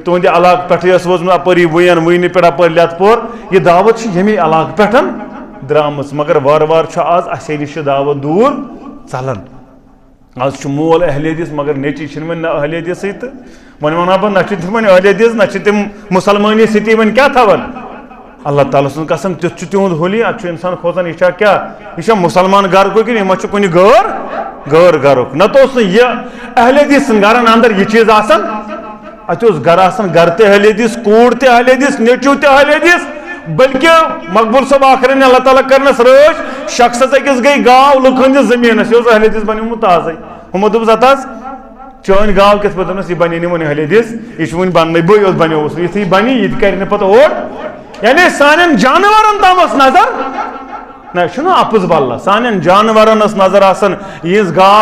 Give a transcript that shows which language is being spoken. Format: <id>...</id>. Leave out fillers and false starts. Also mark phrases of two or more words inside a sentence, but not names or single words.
<ks>تُہنٛدِ علاقہٕ پٮ۪ٹھٕے ٲس وٲژمٕژ اپٲری وُنہِ پٮ۪ٹھ اپٲرۍ لٮ۪تہٕ پور یہِ دعوت چھِ ییٚمے علاقہٕ پٮ۪ٹھ درٛامٕژ مگر وارٕ وارٕ چھُ آز اَسے نِش چھِ دعوت دوٗر ژلان آز چھُ مول اہلِ حدیث مگر نیٚچی چھِنہٕ وۄنۍ نہ اہلِ حدیثٕے تہٕ وۄنۍ وَنہٕ ہا بہٕ نہ چھِ تِم وۄنۍ اہلِ حدیث نہ چھِ تِم مُسلمٲنی سۭتی وۄنۍ کیٛاہ تھاوان اللہ تعالیٰ سُنٛد قسم تیُتھ چھُ تِہُنٛد ہولی اتھ چھُ اِنسان کھوژان یہِ چھا کیٛاہ یہِ چھا مُسلمان گرٕ کُن کِنہٕ یہِ ما چھُ کُنہِ غٲر غیر گرک نہ تو یہ اہل حدیث گرن اندر یہ چیز آسان ات گر آسان گر تہ اہل حدیث کوڑ تہ اہل حدیث نیچو تہ اہل حدیث بلکہ مقبول صاحب آخرین اللہ تعالیٰ کرنس رٲچھ شخصس أکِس گئی گاو لُکہٕ ہٕنٛدِس زٔمیٖنس یہ اہل حدیث بنیومُت تازے ہمو دوٚپُس اتاز چٲنۍ گاو کِتھ پٲٹھۍ دوٚپنس یہِ بنے نہٕ وُنہِ اہل حدیث یہِ چھُ وُنہِ بننٕے بٕے یوت بنیووُس یُتھُے یہِ بنہِ یہِ تہِ کرِ نہٕ پتہٕ اور یعنی سانٮ۪ن جانورن تام ٲس نظر نہ یہِ چھُنہ اپُز بلہ سانٮ۪ن جانورن ٲس نظر آسان یِہنٛز گاو</ks>